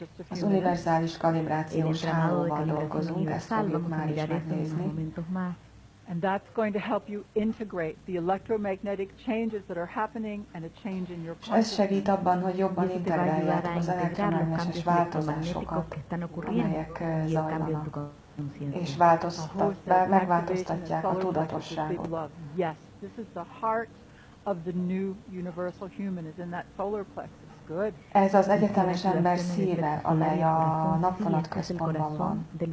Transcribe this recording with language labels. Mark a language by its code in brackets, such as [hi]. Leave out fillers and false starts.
[hu] Az univerzális kalibrációs hálóval dolgozunk, ezt fogjuk már is megnézni. [en] And that's going to help you integrate the electromagnetic changes that are happening and a change in your consciousness. [hu] Ez segít abban, hogy jobban integráljátok az elektromágneses változásokat, amelyek zajlanak, és megváltoztatják a tudatosságot. [en] Yes, this is the heart of the new universal human is in that solar plexus. Good. [hu] Ez az egyetemes ember szíve, amely a napvonat központban van.